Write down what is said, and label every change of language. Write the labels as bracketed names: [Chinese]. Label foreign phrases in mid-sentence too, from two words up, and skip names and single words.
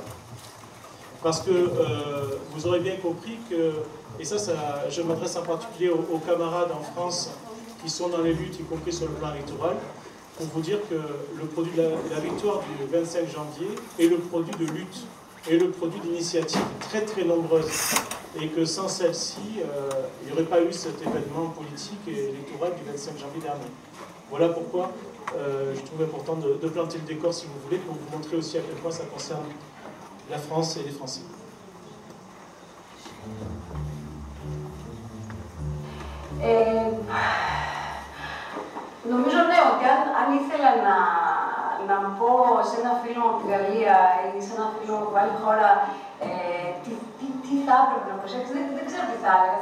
[French] Parce que vous aurez bien compris que, et ça je m'adresse en particulier aux camarades en France qui sont dans les luttes, y compris sur le plan électoral, pour vous dire que le produit de la victoire du 25 janvier est le produit de lutte, est le produit d'initiatives très très nombreuses. Et que sans celle-ci, il n'y aurait pas eu cet événement politique et électoral du 25 janvier dernier. Voilà pourquoi je trouve important de planter le décor, si vous voulez, pour vous montrer aussi à quel point ça concerne la France et les Français. [Greek] Νομίζω ναι, ότι αν ήθελα να πω σε ένα φίλο από τη Γαλλία ή σε ένα φίλο από άλλη χώρα τι θα έπρεπε να προσέξει, δεν ξέρω τι θα έλεγα.